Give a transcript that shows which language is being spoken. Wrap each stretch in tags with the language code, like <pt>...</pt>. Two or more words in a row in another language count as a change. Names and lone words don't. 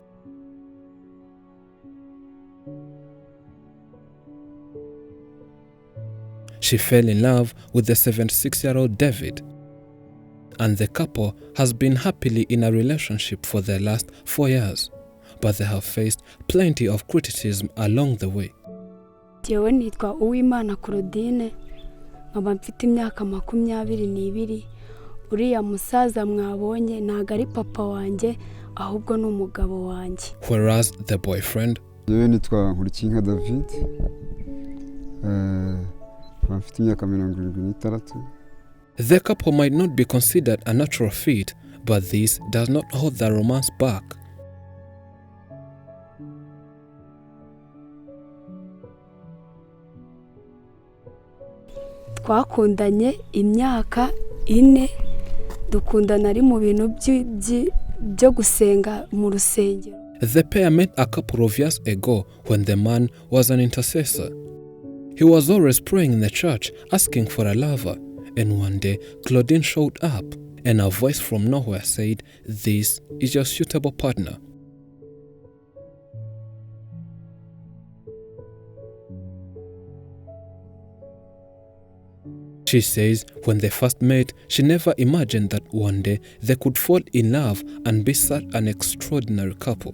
<en>She fell in love with the 76-year-old David, and the couple has been happily in a relationship for the last 4 years, but they have faced plenty of criticism along the way.</en> <rw>Jewe nitwa Uwimana Claudine, nkaba mfite imyaka 22. Uriya musaza mwabonye ntago ari papa wanjye ahubwo ni umugabo wanjye.</rw> <en>Whereas the boyfriend,</en> <rw>jewe nitwa Nkurikinka David, mfite imyaka 76.</rw> <en>The couple might not be considered a natural fit, but this does not hold the romance back.</en> <rw>Twakundanye imyaka 4, dukundana ari mu bintu byo gusenga mu rusengero.</rw> <en>The pair met a couple of years ago when the man was an intercessor. He was always praying in the church, asking for a lover, and one day Claudine showed up, and a voice from nowhere said, "This is your suitable partner." She says when they first met, she never imagined that one day they could fall in love and be such an extraordinary couple.</en>